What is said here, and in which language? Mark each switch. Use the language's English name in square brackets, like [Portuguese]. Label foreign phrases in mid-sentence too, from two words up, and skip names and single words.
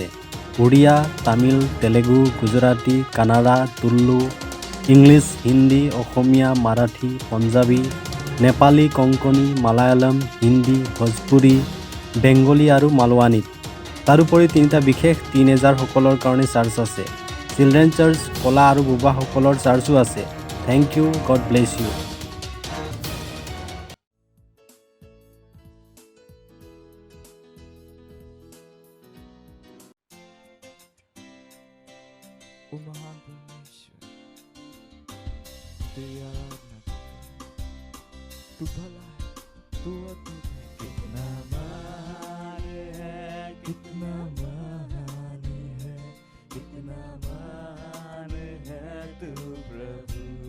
[Assamese] উড়িয়া, তামিল, তেলেগু, গুজৰাটী, কানাড়া, তুলু, ইংলিছ, হিন্দী, অসমীয়া, মাৰাঠী, পঞ্জাবী, নেপালী, কংকণী, মালায়ালম, হিন্দী, ভোজপুৰী, বেংগলী আৰু মালৱানীত। তাৰোপৰি 3টা বিশেষ টিনেজাৰসকলৰ কাৰণে চাৰ্চ আছে। [English] children church, [Assamese] ক'লা আৰু বোবাসকলৰ চাৰ্চো আছে। [English] Thank you, God bless you. [Hindi] O महाभुवनेश्वर तू याद न तू भला है, तू अद्भुत है, कितना महान है, कितना महान है, कितना महान है तू प्रभु,